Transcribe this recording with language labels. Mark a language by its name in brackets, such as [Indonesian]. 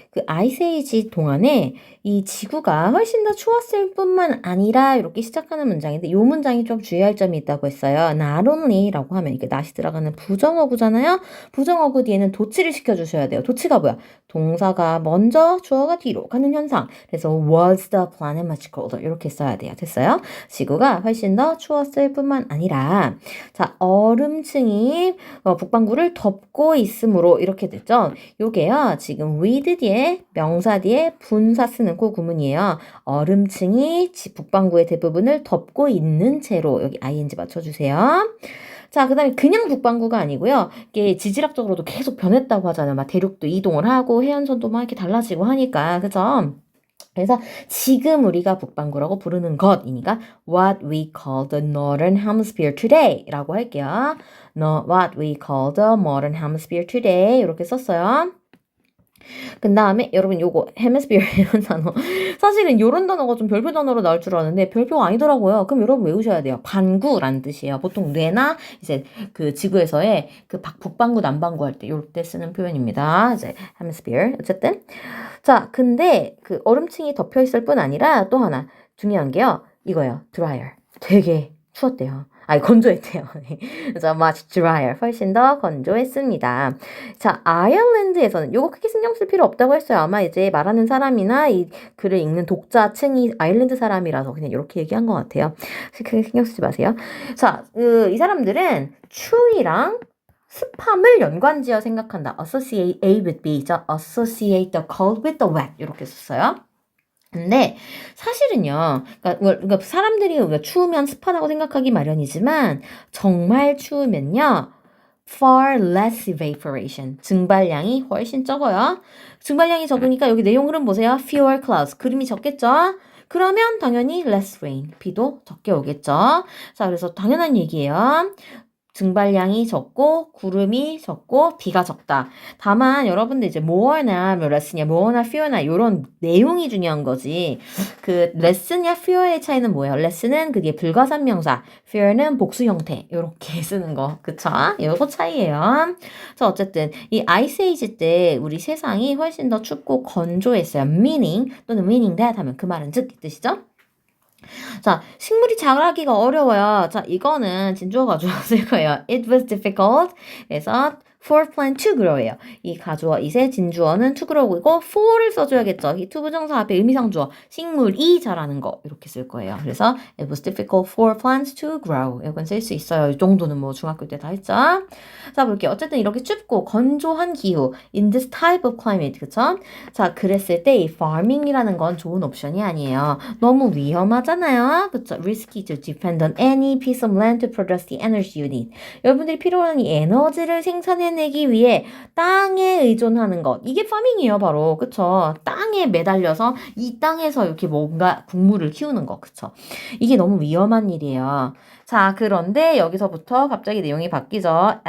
[Korean] 그 아이스에이지 동안에 이 지구가 훨씬 더 추웠을 뿐만 아니라 이렇게 시작하는 문장인데 이 문장이 좀 주의할 점이 있다고 했어요. not only라고 하면 이게 not이 들어가는 부정어구잖아요. 부정어구 뒤에는 도치를 시켜주셔야 돼요. 도치가 뭐야? 동사가 먼저 주어가 뒤로 가는 현상. 그래서 [English] was the planet much colder [Korean] 이렇게 써야 돼요. 됐어요? 지구가 훨씬 더 추웠을 뿐만 아니라 자 얼음층이 북반구를 덮고 있으므로 이렇게 됐죠. 요게요. 그래서 지금 with 뒤에 명사 뒤에 분사 쓰는 그 구문이에요. 얼음층이 북반구의 대부분을 덮고 있는 채로 여기 ing 맞춰주세요. 자, 그 다음에 그냥 북반구가 아니고요. 이게 지질학적으로도 계속 변했다고 하잖아요. 막 대륙도 이동을 하고 해안선도 막 이렇게 달라지고 하니까. 그죠? 그래서 지금 우리가 북반구라고 부르는 것이니까 [English] what we call the northern hemisphere today [Korean] 라고 할게요. [English] what we call the modern hemisphere today [Korean] 이렇게 썼어요. 그 다음에 여러분 요거 헤미스피어 이런 단어 사실은 요런 단어가 좀 별표 단어로 나올 줄 알았는데 별표가 아니더라고요. 그럼 여러분 외우셔야 돼요. 반구라는 뜻이에요. 보통 뇌나 이제 그 지구에서의 그 북반구 남반구 할 때 요때 쓰는 표현입니다. 이제 헤미스피어 어쨌든 자 근데 그 얼음층이 덮여 있을 뿐 아니라 또 하나 중요한 게요. 이거예요. 드라이어. 되게 추웠대요. 아니 건조했대요. 그래서 [English] much drier, [Korean] 훨씬 더 건조했습니다. 자, 아일랜드에서는 요거 크게 신경 쓸 필요 없다고 했어요. 아마 이제 말하는 사람이나 이 글을 읽는 독자층이 아일랜드 사람이라서 그냥 이렇게 얘기한 것 같아요. 크게 신경 쓰지 마세요. 자, 이 사람들은 추위랑 습함을 연관지어 생각한다. [English] associate A with B죠. associate the cold with the wet [Korean] 이렇게 썼어요. 근데 사실은요, 그러니까 사람들이 우리가 추우면 습하다고 생각하기 마련이지만 정말 추우면요, [English] far less evaporation, [Korean] 증발량이 훨씬 적어요. 증발량이 적으니까 여기 내용 흐름 보세요. [English] fewer clouds, [Korean] 그림이 적겠죠? 그러면 당연히 [English] less rain, [Korean] 비도 적게 오겠죠? 자, 그래서 당연한 얘기예요. 증발량이 적고 구름이 적고 비가 적다. 다만 여러분들 이제 more나 뭐 less냐, more나 fewer나 이런 내용이 중요한 거지. 그 less냐 fewer의 차이는 뭐예요? less는 그게 불가산명사, fewer는 복수 형태 이렇게 쓰는 거, 그쵸? 요거 차이예요. 자 어쨌든 이 ice age 때 우리 세상이 훨씬 더 춥고 건조했어요. meaning 또는 meaning that 하면 그 말은 즉 이 뜻이죠. 자, 식물이 자라기가 어려워요. 자, 이거는 진주어 가주어 쓸 거예요. [English] It was difficult. [Korean] 그래서 [English] for plant to grow예요. [Korean] 이 가주어 이세 진주어는 to grow이고 for를 써줘야겠죠. 이 to 부정사 앞에 의미상주어 식물이 자라는 거 이렇게 쓸 거예요. 그래서 [English] it was difficult for plants to grow. [Korean] 이건 쓸 수 있어요. 이 정도는 뭐 중학교 때 다 했죠. 자, 볼게요. 어쨌든 이렇게 춥고 건조한 기후 [English] in this type of climate, [Korean] 그쵸? 자, 그랬을 때 이 farming이라는 건 좋은 옵션이 아니에요. 너무 위험하잖아요. 그쵸? [English] Risky to depend on any piece of land to produce the energy you need. [Korean] 여러분들이 필요한 이 에너지를 생산해내기 위해 땅에 의존하는 것. 이게 파밍이에요, 바로. 그쵸? 땅에 매달려서 이 땅에서 이렇게 뭔가 곡물을 키우는 거. 그쵸? 이게 너무 위험한 일이에요. 자, 그런데 여기서부터 갑자기 내용이 바뀌죠.